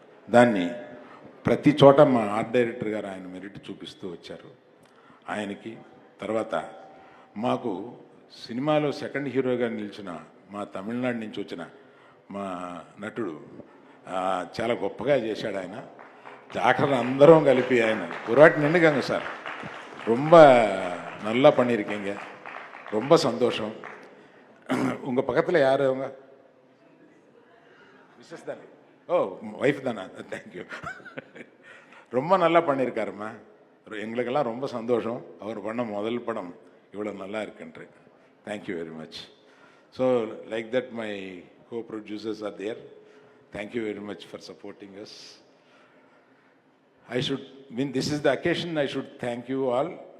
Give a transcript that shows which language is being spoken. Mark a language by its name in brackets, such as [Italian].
[Telugu] దాన్ని ప్రతి చోట మా ఆర్ట్ డైరెక్టర్ గారు ఆయన మెరిట్ చూపిస్తూ వచ్చారు. ఆయనకి తర్వాత మాకు సినిమాలో సెకండ్ హీరోగా నిలిచిన మా తమిళనాడు నుంచి వచ్చిన మా నటుడు చాలా గొప్పగా చేశాడు ఆయన. [Tamil] ஜாக்கிரதை அந்தரும் கலிப்பி [Telugu] ఆయన [Tamil] ஒரு வாட்டி நின்னுக்கங்க சார். ரொம்ப நல்லா பண்ணியிருக்கீங்க, ரொம்ப சந்தோஷம். உங்க பக்கத்தில் யார் அவங்க? மிஸ்ஸஸ் தானே? ஓ ஒய்ஃப் தானே? தேங்க்யூ. ரொம்ப நல்லா பண்ணியிருக்காருமா. எங்களுக்கெல்லாம் ரொம்ப சந்தோஷம். அவர் பண்ண முதல் படம் இவ்வளோ நல்லா இருக்குன்ட்டு. [English] Thank you very much. So like that my co producers are there. Thank you very much for supporting us. I should, when this is the occasion, I should thank you all.